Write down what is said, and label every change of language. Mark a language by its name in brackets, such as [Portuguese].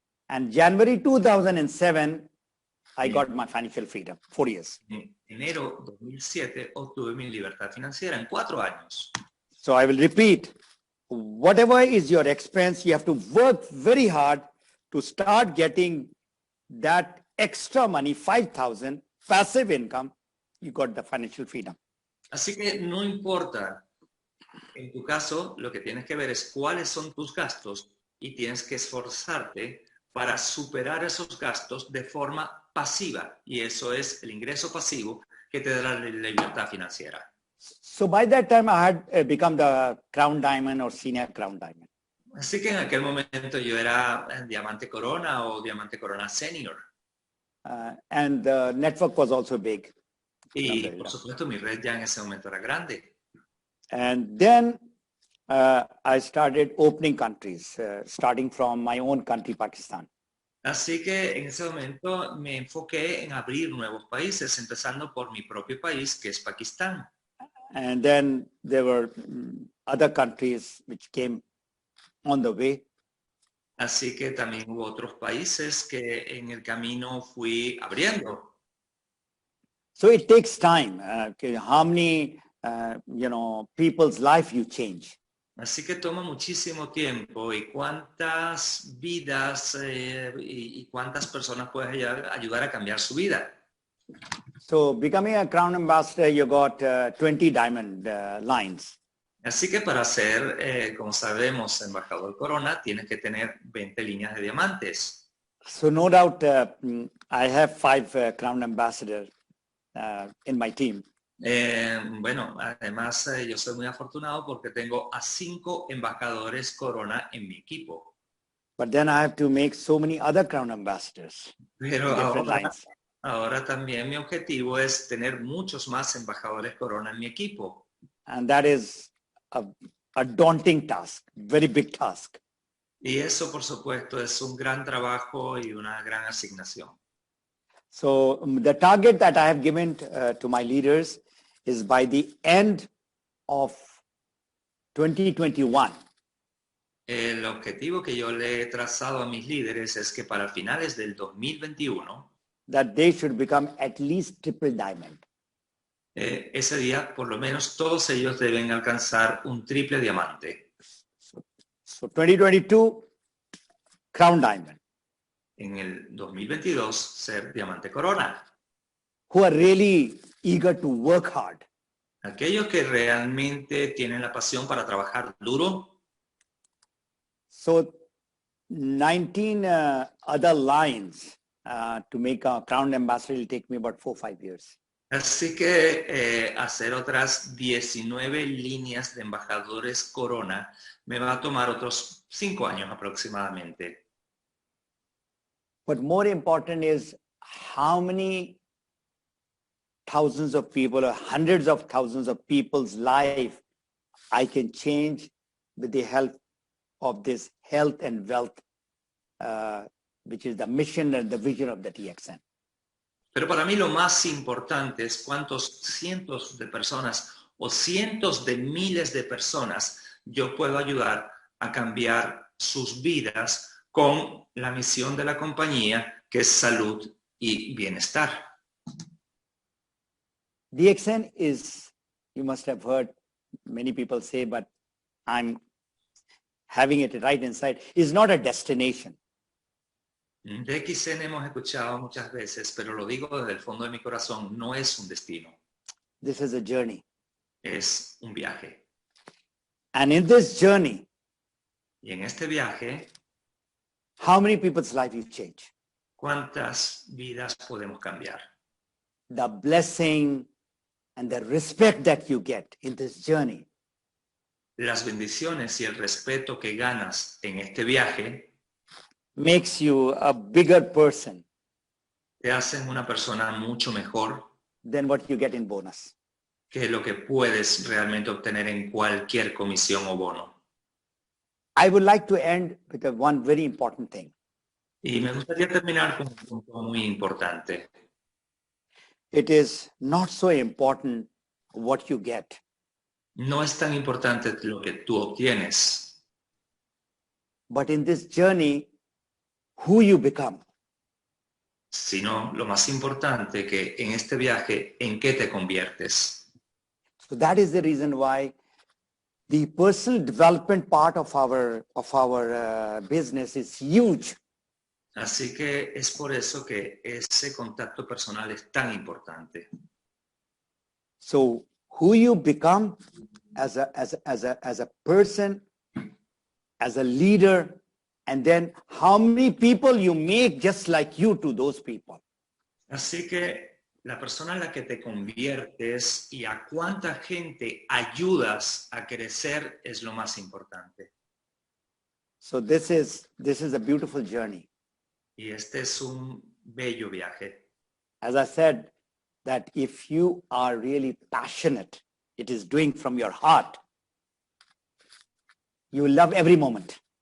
[English] And January 2007, I got my financial freedom, 4 years. [Spanish] En enero 2007 obtuve mi libertad financiera en 4 años. [English] So I will repeat, whatever is your expense, you have to work very hard to start getting that extra money, 5,000, passive income, you got the financial freedom. [Spanish] Así que no importa, en tu caso, lo que tienes que ver es cuáles son tus gastos y tienes que esforzarte para superar esos gastos de forma pasiva. Y eso es el ingreso pasivo que te da la libertad financiera. [English] So by that time, I had become the Crown Diamond or Senior Crown Diamond. [Spanish] Así que en aquel momento yo era Diamante Corona o Diamante Corona Senior. [English] And the network was also big. [Spanish] Y por supuesto mi red ya en ese momento era grande. [English] And then I started opening countries, starting from my own country, Pakistan. [Spanish] Así que en ese momento me enfoqué en abrir nuevos países, empezando por mi propio país, que es Pakistán. [English] And then there were other countries which came on the way. [Spanish] Así que también hubo otros países que en el camino fui abriendo. [English] So it takes time. How many, people's life you change. [Spanish] Así que toma muchísimo tiempo y cuántas vidas y cuántas personas puedes ayudar a cambiar su vida. [English] So becoming a Crown Ambassador, you got 20 diamond lines. [Spanish] Así que para ser, como sabemos, embajador Corona, tienes que tener 20 líneas de diamantes. [English] So no doubt I have 5 Crown Ambassadors in my team. [Spanish] Bueno, además yo soy muy afortunado porque tengo a 5 embajadores Corona en mi equipo. [English] But then I have to make so many other Crown Ambassadors. [Spanish] Pero ahora también mi objetivo es tener muchos más embajadores Corona en mi equipo. [English] And that is a daunting task, very big task. [Spanish] Y eso, por supuesto, es un gran trabajo y una gran asignación. [English] So the target that I have given to my leaders is by the end of 2021, [Spanish] El objetivo que yo le he trazado a mis líderes es que para finales del 2021, [English] that they should become at least triple diamond. [Spanish] Ese día, por lo menos, todos ellos deben alcanzar un triple diamante. [English] So 2022, crown diamond. [Spanish] En el 2022, ser diamante corona. [English] Who are really eager to work hard. [Spanish] Aquellos que realmente tienen la pasión para trabajar duro. [English] So 19 other lines to make a crown ambassador will take me about 4 or 5 years. [Spanish] Así que hacer otras 19 líneas de embajadores corona me va a tomar otros 5 años aproximadamente. [English] But more important is how many thousands of people or hundreds of thousands of people's life I can change with the help of this health and wealth, which is the mission and the vision of the TXN. [Spanish] Pero para mí lo más importante es cuántos cientos de personas o cientos de miles de personas yo puedo ayudar a cambiar sus vidas con la misión de la compañía, que es salud y bienestar. [English] DXN is, you must have heard many people say, but I'm having it right inside, is not a destination. [Spanish] DXN hemos escuchado muchas veces, pero lo digo desde el fondo de mi corazón, no es un destino. [English] This is a journey. [Spanish] Es un viaje. [English] And in this journey, [Spanish] Y en este viaje, [English] how many people's life you change? [Spanish] ¿cuántas vidas podemos cambiar? [English] The blessing and the respect that you get in this journey [Spanish] Las bendiciones y el respeto que ganas en este viaje [English] makes you a bigger person [Spanish] te hacen una persona mucho mejor [English] than what you get in bonus. [Spanish] que lo que puedes realmente obtener en cualquier comisión o bono. [English] I would like to end with one very important thing. [Spanish] Y me gustaría terminar con un punto muy importante. [English] It is not so important what you get. [Spanish] No es tan importante lo que tú obtienes, [English] But in this journey, who you become. [Spanish] sino lo más importante que en este viaje, ¿en qué te conviertes? [English] So that is the reason why the personal development part of our business is huge. [Spanish] Así que es por eso que ese contacto personal es tan importante. [English] So who you become as a person, as a leader, and then how many people you make just like you to those people. [Spanish] Así que la persona en la que te conviertes y a cuánta gente ayudas a crecer es lo más importante. [English] So this is a beautiful journey. [Spanish] Y este es un bello viaje. [English] As I said, that if you are really passionate, it is doing from your heart, you love every moment.